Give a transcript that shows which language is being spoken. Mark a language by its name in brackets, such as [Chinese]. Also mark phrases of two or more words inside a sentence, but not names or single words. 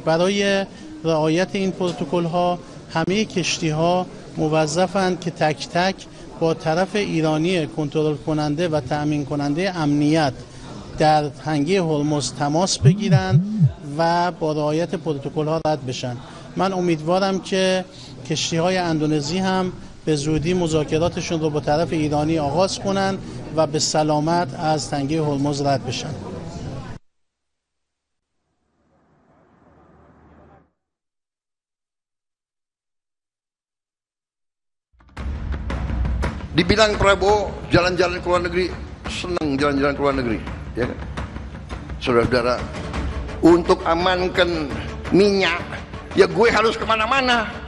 [Persian] برای رعایت این پروتکل ها همه کشتی ها موظفند که تک تک با طرف ایرانی کنترل کننده و تأمین کننده امنیت در تنگه هرمز تماس بگیرند و با رعایت پروتکل ها رد بشن. من امیدوارم که کشتی های اندونزی هم به زودی مذاکراتشون رو با طرف ایرانی آغاز کنند و به سلامت از تنگه هرمز رد بشن. [Indonesian] Dibilang Prabowo jalan-jalan ke luar negeri, senang jalan-jalan ke luar negeri, ya kan? Saudara-saudara, untuk amankan minyak, ya gue harus kemana-mana.